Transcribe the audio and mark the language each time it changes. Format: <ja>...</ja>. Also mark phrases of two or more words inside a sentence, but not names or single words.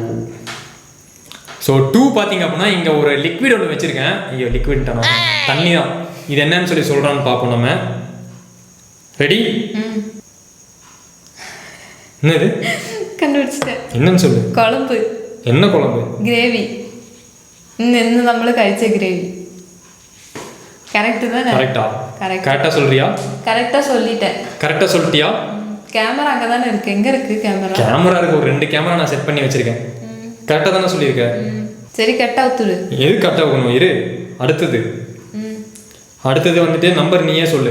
<ta>ஸோ 2 பார்த்தீங்க அப்படின்னா இங்கே ஒரு லிக்விட் ஒன்று வச்சிருக்கேன். ஐயோ, லிக்விட் தானே, தண்ணி தான். இது என்னன்னு சொல்லி சொல்றான்னு பார்ப்போம் நம்ம. ரெடி? என்னது?</ta> <ml>കണ്ടുപിടിച്ചിട്ട്</ml> <ta>என்னன்னு சொல்லு.</ta> <ml>കുഴമ്പ്.</ml> <ta>என்ன குழம்பு?</ta> <ml>ഗ്രേവി. ഇന്ന് നമ്മൾ കഴിച്ച ഗ്രേവി.</ml> <ta>கரெக்ட் தானே? கரெக்டா சொல்றியா? கரெக்டா சொல்லிட்டேன். கரெக்டா சொல்லிட்டியா? கேமரா அங்க தானே இருக்கு. எங்க இருக்கு கேமரா? கேமரா இருக்கு, ஒரு 2 கேமரா நான் செட் பண்ணி வச்சிருக்கேன். கரெக்டா தானே சொல்லியிருக்க? சரி, கரெக்டா ஊத்துடு. எது கரெக்டா ஊத்தணும்? இரு, அடுத்தது வந்துட்டு நம்பர் நீயே சொல்லு.</ta>